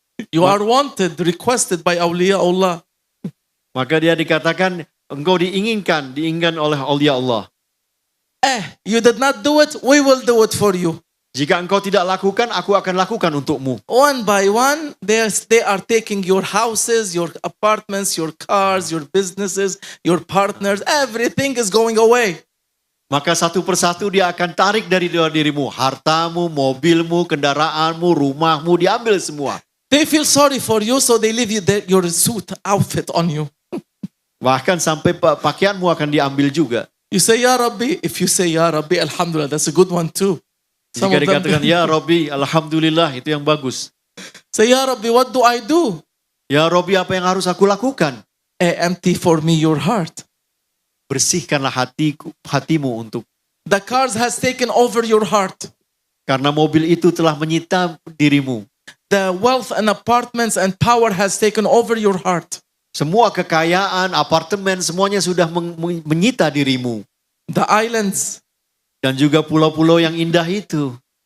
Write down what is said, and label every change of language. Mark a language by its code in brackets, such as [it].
[en] You are wanted, requested by awliya Allah. [id] Maka dia dikatakan, engkau diinginkan oleh awliya Allah. [en] You did not do it, we will do it for you. [id] Jika engkau tidak lakukan, aku akan lakukan untukmu. [en] One by one, they are taking your houses, your apartments, your cars, your businesses, your partners. Everything is going away. [id] Maka satu persatu dia akan tarik dari dirimu. Hartamu, mobilmu, kendaraanmu, rumahmu, diambil semua. [en] They feel sorry for you, so they leave your suit outfit on you. [id] Bahkan sampai pakaianmu akan diambil juga. [en] You say, Ya Rabbi. If you say, Ya Rabbi, Alhamdulillah, that's a good one too. [id] Jika dikatakan, Ya Rabbi, Alhamdulillah, itu yang bagus. [en] Say, Ya Rabbi, what do I do? [id] Ya Rabbi, apa yang harus aku lakukan? [en] Empty for me your heart. [id] Bersihkanlah hatimu untuk. [en] The cars has taken over your heart. [id] Karena mobil itu telah menyita dirimu. [en] The wealth and apartments and power has taken over your heart. [id] Semua kekayaan, apartemen, semuanya sudah menyita dirimu. [en] The islands. [id] Dan juga pulau-pulau yang indah itu.